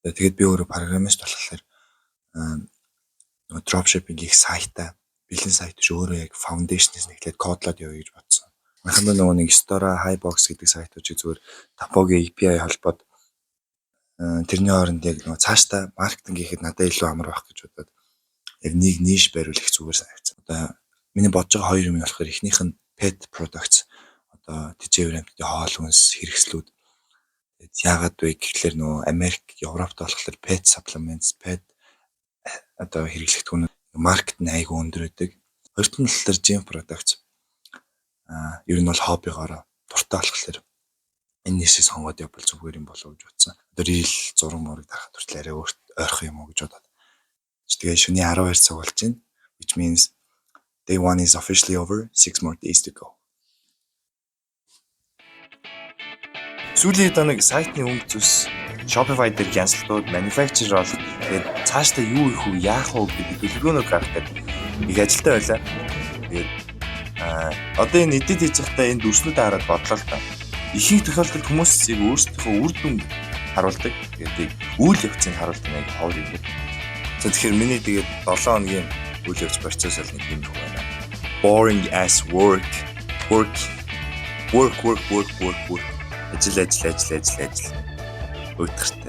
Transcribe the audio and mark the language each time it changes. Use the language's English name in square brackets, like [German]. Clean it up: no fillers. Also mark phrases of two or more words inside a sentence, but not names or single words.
[Mongolian] Тэгээд би өөрөө программист болохоор нөгөө dropshipping их сайтаа бэлэн сайт биш өөрөө яг foundation-ээс нэглээд кодлоод явъя гэж бодсон. Анхандаа нөгөө нэг Store, Highbox гэдэг сайтуудыг зүгээр Tapoгийн API холбоод тэрний хооронд яг нөгөө цаашдаа маркетинг хийхэд надад илүү амар байх гэж бодоод яг нэг ниш бариулах зүгээр санагдсан. Одоо миний бодож байгаа хоёр юм болохоор эхнийх нь [English] pet products [Mongolian] одоо тэжээвэр амьтдын хоол хүнс хэрэгслүүд. Тэгээд яагаад вэ гэхэлэр нөгөө Америк, Европт болохоор [English] pet supplements, [Mongolian] pet одоо хэрэглэгдэхүүн маркет нь айгүй өндөр байдаг. Хоёрт нь болохоор [English] gym products. [Mongolian] Ер нь бол хоббигоор дуртай болохоор энэ нисийг сонгоод явбал зүгээр юм болов уу гэж бодсон. Одоо рил зураг мөрөг дарахад хүртэл арай ойрхон юм уу гэж бодоод. Тэгээ шөнийн 12 цаг болж байна. [English] Which means day 1 is officially over. 6 more days to go. [Mongolian] Сүүлийн данаг сайтны өнгө зүс Shopify дээр cancelдууд manufacturer бол тэгээд цаашдаа юу их вэ, яах вэ гэдэг төлөвлөгөөнүүд гаргах гэдэг их ажилтай байлаа. Тэгээд одоо энэ эдит хийж байхдаа энэ дүрснүүдээ хараад бодлоо л та. Ихэнх тохиолдолд хүмүүс яг өөрсдийнхөө үр дүн харуулдаг. Тэгээд үйл явцыг харуулдаг нэг ховор юм. За тэгэхээр миний тэгээд 7 хоногийн үйл явц процесс бол нэг юм байна. [English] Boring as work. [Mongolian] Ажил. Өдөртэй.